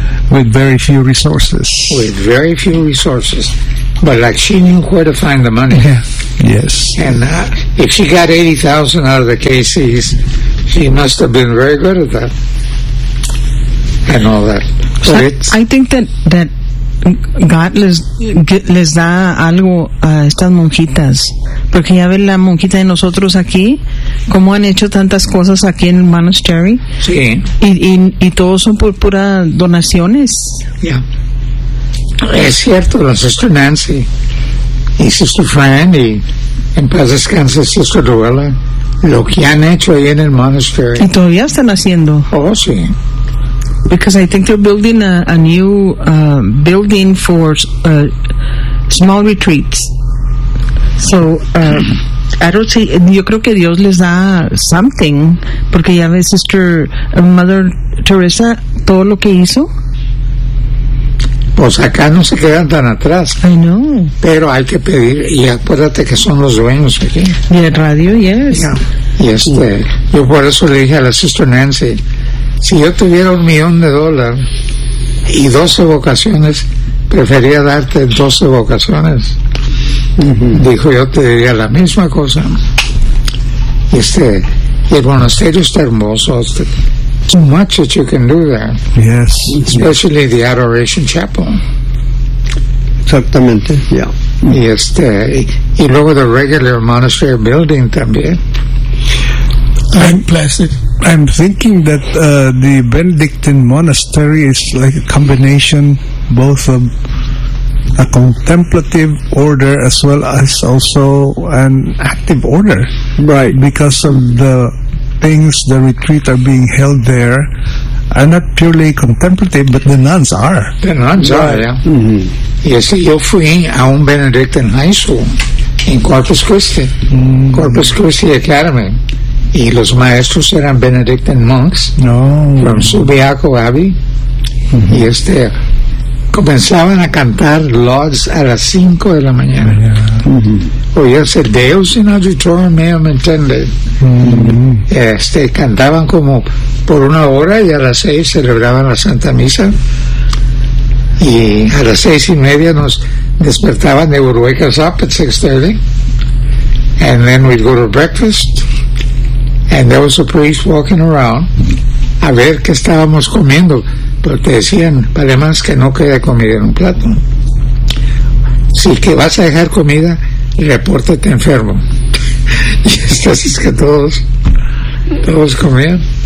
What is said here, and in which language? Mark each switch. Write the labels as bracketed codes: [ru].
[en] With very few resources. With very few resources. But like she knew where to find the money. Yeah. Yes. And if she got 80,000 out of the KCs, she must have been very good at that. And all that. So I think that God [es] les da algo a estas monjitas, porque ya ven la monjita de nosotros aquí, cómo han hecho tantas cosas aquí en Monastery. Sí. Y todos son por pura donaciones. [en] Ya. Yeah. [es] Es cierto, la Sister Nancy y Sister Fran y en paz descanse Sister Luella, lo que han hecho ahí en el Monastery. Y todavía están haciendo. Oh, sí. [en] Because I think they're building a new building for small retreats. So, I don't see, [es] yo creo que Dios les da [en] something, [es] porque ya ves, Sister Mother Teresa, todo lo que hizo. Pues acá no se quedan tan atrás. [en] I know. [es] Pero hay que pedir, y acuérdate que son los dueños aquí. Y el radio, [en] yes. Yeah. [es] Y este, yeah. Yo por eso le dije a la Sister Nancy, si yo tuviera $1,000,000 y 12 vocaciones, prefería darte 12 vocaciones. Dijo, yo te diría la misma cosa. Este, el monasterio está hermoso. [en] Too much that you can do there. Yes. Especially the Adoration Chapel. [es] Exactamente, [en] yeah. [es] Y este, y luego [en] the regular monastery building [es] también. [en] I'm blessed. I'm thinking that the Benedictine monastery is like a combination both of a contemplative order as well as also an active order. Right. Because of the things, the retreat are being held there, are not purely contemplative, but the nuns are. The nuns are, yeah. Mm-hmm. Yes, [es] yo fui a un [en] Benedictine high school in Corpus Christi, mm-hmm. [es] Corpus Christi Academy. Y los maestros eran [en] Benedictine monks. [es] No. [en] From Subiaco Abbey. Mm-hmm. [es] Y este, comenzaban a cantar Lauds a las 5 de la mañana. [en] Yeah. [la] Mm-hmm. Oíase Deus in auditorium meum intended. Mm-hmm. [es] Este, cantaban como por una hora y a las 6 celebraban la Santa Misa. Y a las 6:30 nos despertaban, [en] they would wake us up at 6:30. And then we'd go to breakfast. And there was a priest walking around [es] a ver qué estábamos comiendo, pero te decían, vale más que no quede comida en un plato. Si que vas a dejar comida, repórtate enfermo. Y así es que todos comían.